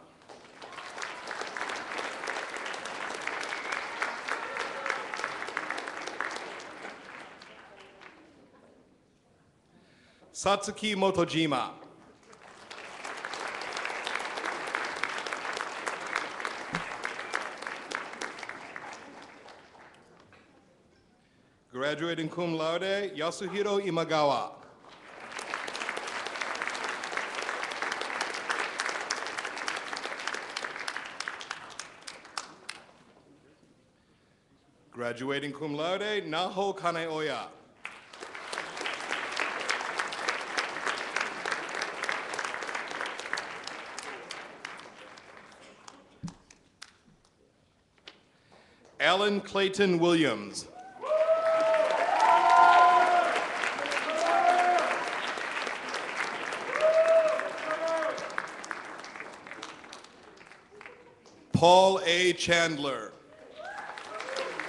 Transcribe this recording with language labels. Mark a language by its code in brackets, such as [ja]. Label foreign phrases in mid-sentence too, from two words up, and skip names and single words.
[en] Satsuki Motojima. Graduating [la] cum laude, [en] Yasuhiro Imagawa. Graduating [la] cum laude, [en] Naho Kaneoya. Alan Clayton Williams. Paul A.